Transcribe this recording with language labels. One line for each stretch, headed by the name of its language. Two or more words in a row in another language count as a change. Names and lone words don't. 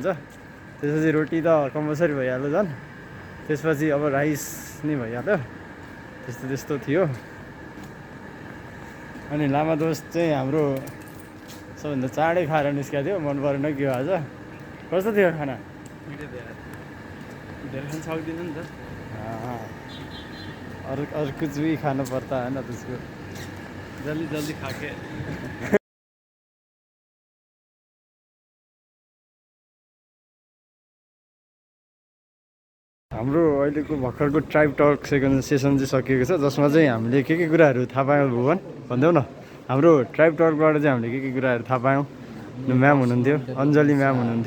Nepali: त्यसपछि रोटी त कम्पलसरी भइहाल्यो झन्। त्यसपछि अब राइस नि भइहाल्यो। त्यस्तो थियो। अनि लामा दोस्त चाहिँ हाम्रो सबभन्दा चाँडै खाएर निस्केको थियो। मन परेन के हो आज? कस्तो थियो खाना? धेरै खान सक्दिनँ नि त।
Hindi: और कुछ भी खाना पर्ता है ना त्यसको। जल्दी खाके
Nepali: हाम्रो अहिलेको भर्खरको ट्राइब टक
English: second session
Nepali: चाहिँ सकिएको छ, जसमा चाहिँ हामीले के कुराहरू थाहा पायौँ भुवन भनिदेऊ न। हाम्रो ट्राइब टकबाट चाहिँ हामीले के कुराहरू थाहा पायौँ? म्याम हुनुहुन्थ्यो, अञ्जली म्याम हुनुहुन्थ्यो।